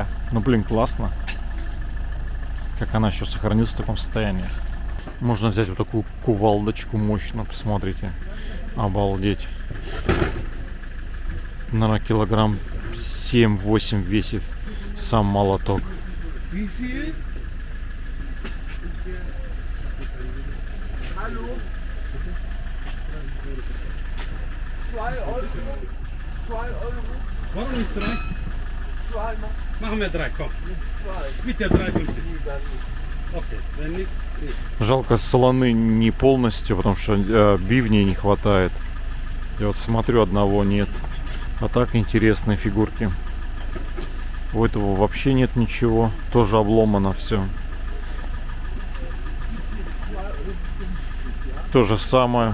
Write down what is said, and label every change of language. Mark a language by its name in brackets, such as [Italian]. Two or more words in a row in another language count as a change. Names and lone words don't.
[Russian] Ну, блин, классно. Как она еще сохранилась в таком состоянии. Можно взять вот такую кувалдочку мощную, посмотрите. Обалдеть. Наверное, килограмм 7-8 весит сам молоток. [German] Warum nicht 3? Machen wir 3, komm. Bitte 3 durch. Okay, wenn nicht. [Russian] Жалко, солоны не полностью, потому что бивней не хватает. Я вот смотрю, одного нет. А так интересные фигурки. У этого вообще нет ничего. Тоже обломано все. То же самое.